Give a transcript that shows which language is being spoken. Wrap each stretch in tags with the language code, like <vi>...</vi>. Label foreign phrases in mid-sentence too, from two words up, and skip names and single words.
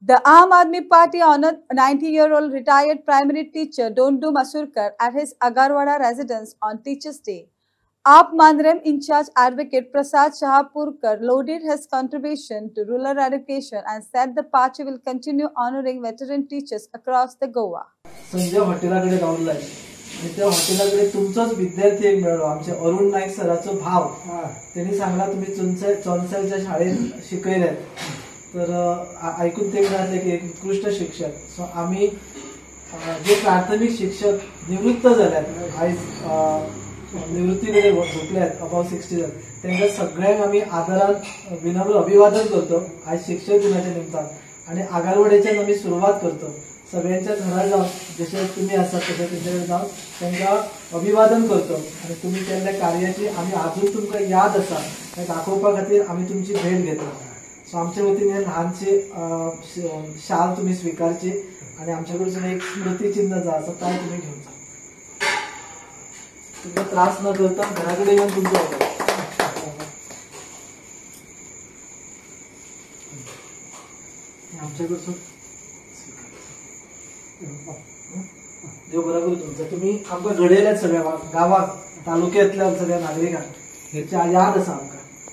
<en>The Aam Aadmi Party honored a 90-year-old retired primary teacher Dondu Masurkar at his Agarwada residence on Teachers' Day. AAP Mandrem in-charge advocate Prasad Shahapurkar lauded his contribution to rural education and said the party will continue honoring veteran teachers across the Goa.</en> <kok>संजय हॉटेलाकडे रावला आणि त्या हॉटेलाकडे तुमचाच विद्यार्थी एक मिळाला आमचे अरुण नाईक सराचो भाव त्यांनी सांगला तुम्ही चोनसलच्या शाळेत शिकयल्यात तर ऐकून ते म्हणाले की एक उत्कृष्ट शिक्षक सो आम्ही जे प्राथमिक शिक्षक निवृत्त झाल्यात आज निवृत्तीकडे झोपल्यात अबाउट 60 त्यांच्या सगळ्यांक आम्ही आदरान विनम्र अभिवादन करतो आज शिक्षक दिनाच्या निमित्तान आणि आगारवाड्याच्यान आम्ही सुरुवात करतो सगळ्यांच्या घरा जाऊन जसे तुम्ही आसात तसे त्यांच्याकडे जाऊन त्यांना अभिवादन करतो आणि तुम्ही केल्ल्या कार्याची आम्ही अजून तुमका याद आसा हे दाखोवपा खातीर आम्ही तुमची भेट घेतो सो आमच्या वतीन हे ल्हानशे शाल तुम्ही स्वीकारची आणि आमच्याकडसून एक स्मृती चिन्ह जो आसा तो तुम्ही घेऊन जा तुम्ही त्रास न करता घराकडे येऊन तुमचं आमच्याकडसून देव बरा करू तुमचं तुम्ही आमकां घडयल्यात सगळ्या गावात तालुक्यातल्या सगळ्या नागरिकांक हेची याद आसा आमकां</kok>